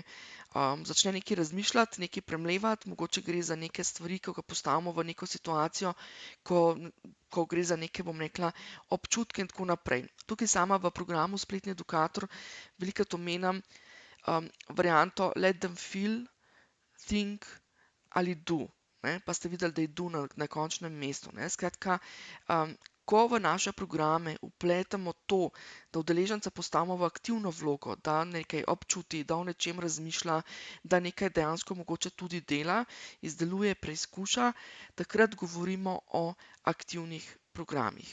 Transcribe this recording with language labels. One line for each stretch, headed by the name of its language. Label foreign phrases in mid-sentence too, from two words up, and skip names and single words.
Slovenian: Začne nekaj razmišljati, nekaj premlevati, mogoče gre za neke stvari, ko ga postavimo v neko situacijo, ko gre za neke, bom rekla, občutke in tako naprej. Tukaj sama v programu Spletni edukator velikokrat omenjam varianto
English: let them feel, think
Slovenian: ali do. Pa ste videli, da je do na končnem mestu. Skratka, ko v naše programe vpletemo to, da udeleženca postavimo v aktivno vlogo, da nekaj občuti, da o nečem razmišlja, da nekaj dejansko mogoče tudi dela, izdeluje, preizkuša, takrat govorimo o aktivnih programih.